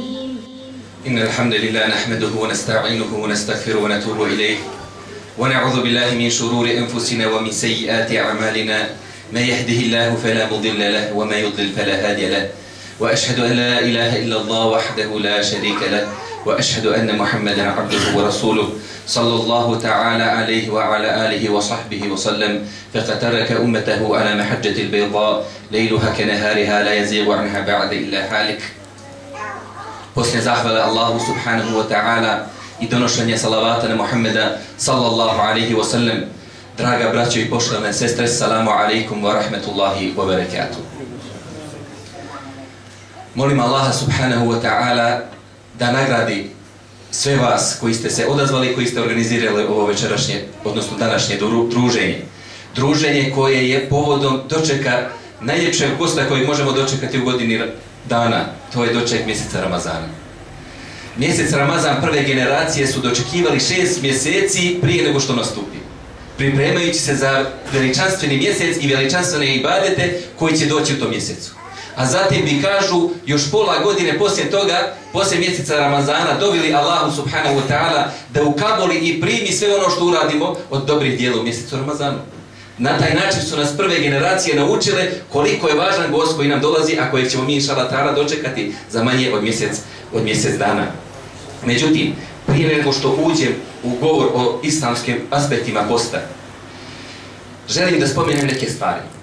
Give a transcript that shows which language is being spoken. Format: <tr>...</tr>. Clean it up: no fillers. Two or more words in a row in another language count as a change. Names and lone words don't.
<ar>إن الحمد لله نحمده ونستعينه ونستغفره ونتوب إليه ونعوذ بالله من شرور أنفسنا ومن سيئات أعمالنا من يهده الله فلا مضل له وما يضلل فلا هادي له وأشهد أن لا إله إلا الله وحده لا شريك له وأشهد أن محمدا عبده ورسوله صلى الله تعالى عليه وعلى آله وصحبه وسلم فقد ترك أمته على محجة البيضاء ليلها كنهارها لا يزيغ عنها بعد إلا هالك.</ar> <bs>Poslije zahvale Allahu</bs> <ar>سبحانه وتعالى</ar> <bs>i donošenje salavata na Muhammeda</bs> <ar>صلى الله عليه وسلم.</ar> <bs>Draga braćo i poštovane sestre,</bs> <ar>السلام عليكم ورحمة الله وبركاته.</ar> <bs>Molim Allaha</bs> <ar>سبحانه وتعالى</ar> <bs>da nagradi sve vas koji ste se odazvali, koji ste organizirali ovo večerašnje, odnosno današnje druženje. Druženje koje je povodom dočeka najljepšeg gosta kojeg možemo dočekati u godini dana, to je doček mjeseca Ramazana. Mjesec Ramazan prve generacije su dočekivali 6 mjeseci prije nego što nastupi, pripremajući se za veličanstveni mjesec i veličanstvene ibadete koji će doći u tom mjesecu. A zatim bi, kažu, još pola godine poslije toga, poslije mjeseca Ramazana, dovili Allahu</bs> <ar>سبحانه وتعالى</ar> <bs>da ukaboli i primi sve ono što uradimo od dobrih dijela u mjesecu Ramazanu. Na taj način su nas prve generacije naučile koliko je važan gost koji nam dolazi, a kojeg ćemo mi</bs> <ar>إن شاء الله تعالى</ar> <bs>dočekati za manje od mjesec dana. Međutim, prije nego što uđem u govor o islamskim aspektima posta, želim da spomenem neke stvari.</bs>